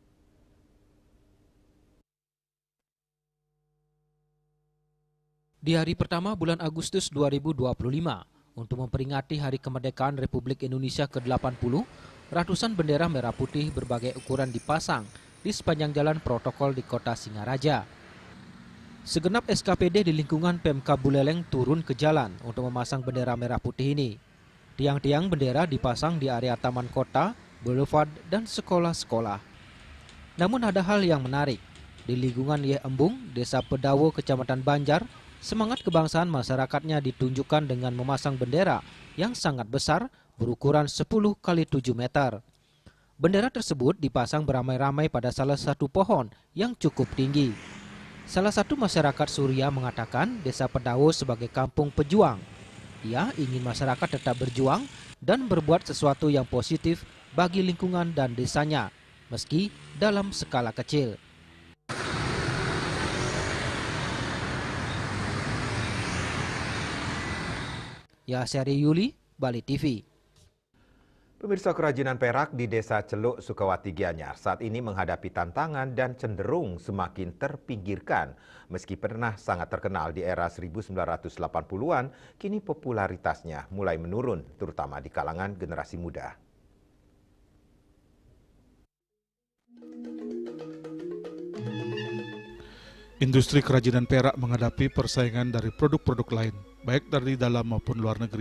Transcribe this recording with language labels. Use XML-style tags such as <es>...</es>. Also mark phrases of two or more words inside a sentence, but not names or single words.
<id>Di hari pertama bulan Agustus 2025, untuk memperingati Hari Kemerdekaan Republik Indonesia ke-80, ratusan bendera merah putih berbagai ukuran dipasang di sepanjang jalan protokol di Kota Singaraja. Segenap SKPD di lingkungan Pemkab Buleleng turun ke jalan untuk memasang bendera merah putih ini. Tiang-tiang bendera dipasang di area taman kota, boulevard, dan sekolah-sekolah. Namun ada hal yang menarik. Di lingkungan Yeh Embung, Desa Pedawo, Kecamatan Banjar, semangat kebangsaan masyarakatnya ditunjukkan dengan memasang bendera yang sangat besar berukuran 10 x 7 meter. Bendera tersebut dipasang beramai-ramai pada salah satu pohon yang cukup tinggi. Salah satu masyarakat Surya mengatakan Desa Pedawo sebagai kampung pejuang. Ia ingin masyarakat tetap berjuang dan berbuat sesuatu yang positif bagi lingkungan dan desanya, meski dalam skala kecil. Yasari Yuli, Bali TV. Pemirsa, kerajinan perak di Desa Celuk, Sukawati, Gianyar saat ini menghadapi tantangan dan cenderung semakin terpinggirkan. Meski pernah sangat terkenal di era 1980-an, kini popularitasnya mulai menurun, terutama di kalangan generasi muda. Industri kerajinan perak menghadapi persaingan dari produk-produk lain, baik dari dalam maupun luar negeri.</id>